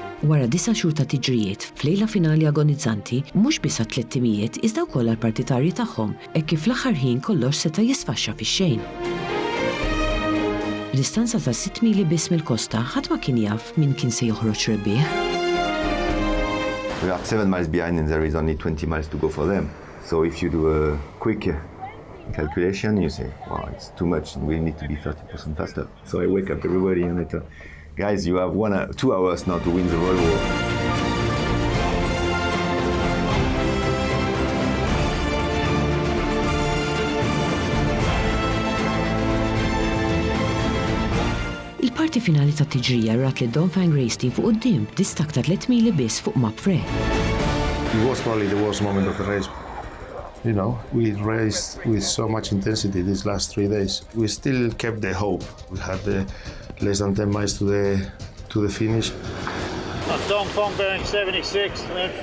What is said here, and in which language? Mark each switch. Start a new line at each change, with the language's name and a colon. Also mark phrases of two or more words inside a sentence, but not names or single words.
Maltese: Wara 9 xhur ta' tiġrijiet f'lejla finali agonizzanti, mhux biss tliet-timijiet iżda wkoll għall-partitarji tagħhom hekk kif fl-aħħar ħin kollox seta' jisfaxxa fix-xejn. B'distanza ta' 6 mili biss mill-kosta ħadd ma kien jaf min kien se joħroġ rebbieħ.
English: We are 7 miles behind and there is only 20 miles to go for them. So if you do a quick calculation, you say, wow, it's too much, we need to be 30% faster. So I wake up everybody and I tell, guys, you have 2 hours now to win the Volvo.
Maltese: Il-parti finali ta' tiġrija rat li Dongfang Race Team fuq quddiem distak ta' 3 mili biss fuq map free.
English: It was probably the worst moment of the race. You know, we raced with so much intensity these last 3 days. We still kept the hope. We had less than 10 miles to the finish. Dongfang bearing 76 in front.